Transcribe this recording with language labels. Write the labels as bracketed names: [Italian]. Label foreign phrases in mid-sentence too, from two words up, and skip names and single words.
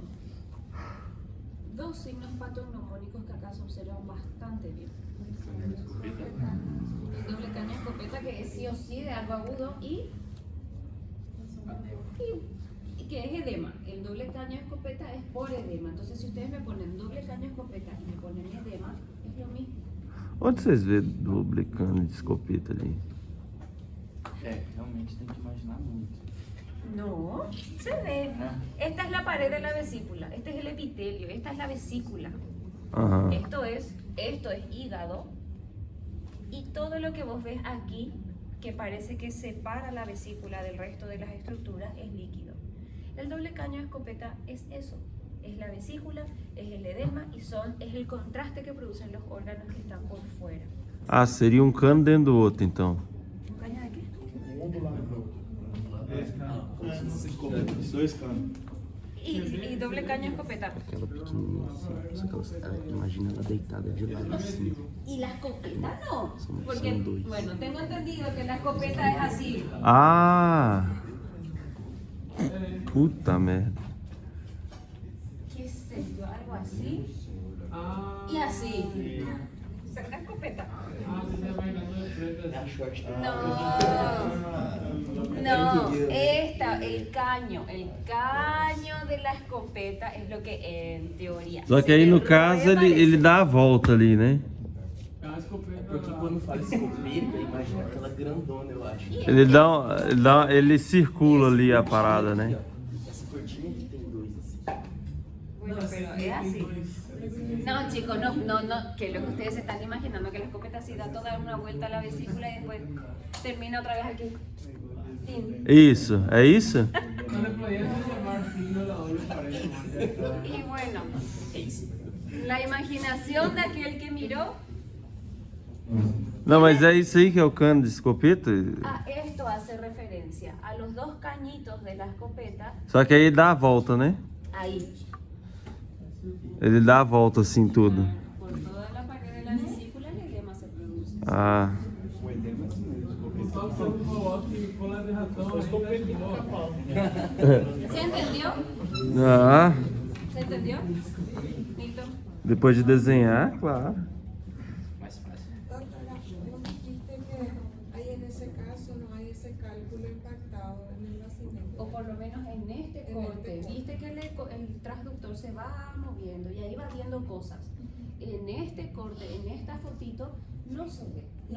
[Spanish] Dos signos patognomónicos que acá se observan bastante bien. El doble caño escopeta, que es sí o sí de algo agudo, y que es edema. El doble caño escopeta es por edema. Entonces, si ustedes me ponen doble caño escopeta y me ponen edema, es lo mismo. [Portuguese] Onde vocês vê [Spanish] doble cano de escopeta [Portuguese] ali? É, realmente tem que imaginar muito. [Spanish] No, se ve. Esta es la pared de la vesícula, este es el epitelio, esta es la vesícula. Aham. Esto es hígado. Y todo lo que vos ves aquí, que parece que separa la vesícula del resto de las estructuras, es líquido. El doble caño de escopeta es eso, Es la vesícula, es el edema y es el contraste que producen los órganos que están por fuera. [Portuguese] Ah, seria um cano dentro do outro, então. [Spanish] ¿Un caño de qué? [Portuguese] Um do lado do outro. Dois canos. [Spanish] Y doble caño escopeta. [Portuguese] Aquela pequenininha assim, só que ela, imagina ela deitada de lado assim. [Spanish] Y la escopeta no. Son Porque, dos. bueno, tengo entendido que la escopeta es así. [Portuguese] Ah! Puta merda. [Spanish] ¿Qué sé yo? Algo así. Y así. Esa es la escopeta. No, el caño de la escopeta es lo que en teoría. [Portuguese] Só que aí no caso ele dá a volta ali, né? Porque quando fala escopeta, imagina aquela grandona, eu acho. Ele circula ali a parada, né? Essa cortina aqui tem dois assim. [Spanish] Bueno, pero es así. No, chicos, no, que lo que ustedes se están imaginando, que la escopeta así da toda una vuelta a la vesícula y después termina otra vez aquí. Tin. [Portuguese] Isso, é isso? [Spanish] Y bueno, la imaginación de aquel que miró [Portuguese] Não, mas é isso aí que é o cano de escopeta? [Spanish] a esto hace referencia, a los dos cañitos de la escopeta, [Portuguese] Só que aí ele dá a volta, né? [Spanish] ahí, [Portuguese] Ele dá a volta assim tudo. [Spanish] por toda la pared de la vesícula el edema se produce. Ah, [Portuguese] O edema é assim mesmo. [Spanish] ¿Se entendió? ah, ¿Se entendió? Nilton. [Portuguese] depois de desenhar, [Spanish] claro. Doctora, vos dijiste que ahí en ese caso no hay ese cálculo impactado en el nacimiento. O por lo menos en este corte, viste que el transductor se va moviendo y ahí va viendo cosas. En este corte, en esta fotito, no se ve, no